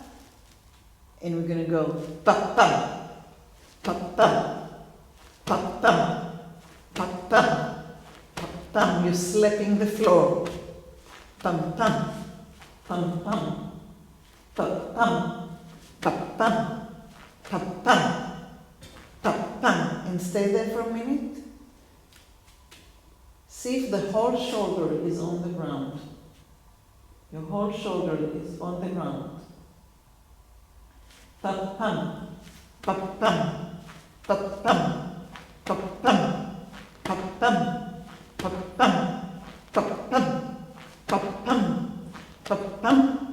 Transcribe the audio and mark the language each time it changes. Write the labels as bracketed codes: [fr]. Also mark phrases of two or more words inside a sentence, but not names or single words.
[en] And we're going to go pa-pam, pa-pam, pa-pam, pa-pam, pa-pam. You're slapping the floor. Pam-pam, pam-pam, pa-pam, pa-pam, pa-pam, pa-pam. And stay there for a minute. See if the whole shoulder is on the ground. Your whole shoulder is on the ground. Pa-pam, pa-pam, pa-pam, pa-pam, pa-pam, pa-pam, pa-pam, pa-pam, pa-pam.